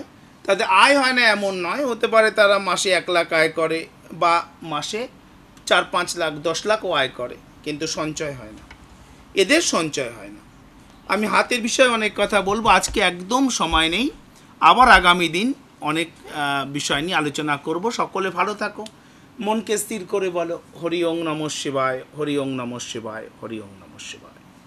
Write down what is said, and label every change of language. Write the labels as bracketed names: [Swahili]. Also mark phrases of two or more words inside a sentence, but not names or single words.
[Bangla] তাদের আয় হয় না এমন নয়, হতে পারে তারা মাসে 1 লাখ আয় করে, বা মাসে 4-5 লাখ 10 লাখও আয় করে, কিন্তু সঞ্চয় হয় না, এদের সঞ্চয় হয় না। আমি হাতের বিষয়ে অনেক কথা বলবো, আজকে একদম সময় নেই। আবার আগামী দিন অনেক বিষয় নিয়ে আলোচনা করব। সকলে ভালো থাকো, মনকে স্থির করে বলো [Sanskrit] হরি ওং নমঃ শিবায়, হরি ওং নমঃ শিবায়, হরি ওং নমঃ শিবায়।